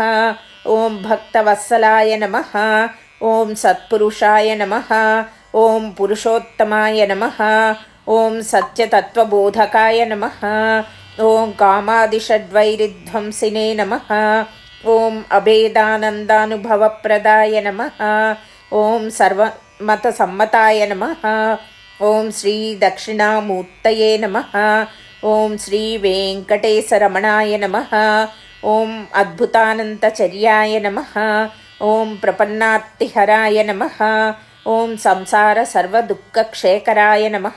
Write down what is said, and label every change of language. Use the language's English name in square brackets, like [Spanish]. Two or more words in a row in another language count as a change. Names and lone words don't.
[Sanskrit] ఓం భక్తవత్సలాయ నమః. ఓం సత్పురుషాయ నమః. ఓం పురుషోత్తమాయ నమః. ఓం సత్యతత్వబోధకాయ నమః. ఓం కామాదిషడ్వైరిధ్వంసినే నమః. ఓం అభేదానందానుభవప్రదాయ నమః. ॐ सर्वमतसम्मताय नमः। ॐ श्रीदक्षिणामूर्तये नमः। ॐ श्रीवेङ्कटेशरमणाय नमः। ॐ अद्भुतानन्तचर्याय नमः। ॐ प्रपन्नार्तिहराय नमः। ॐ संसारसर्वदुःखक्षेकराय नमः।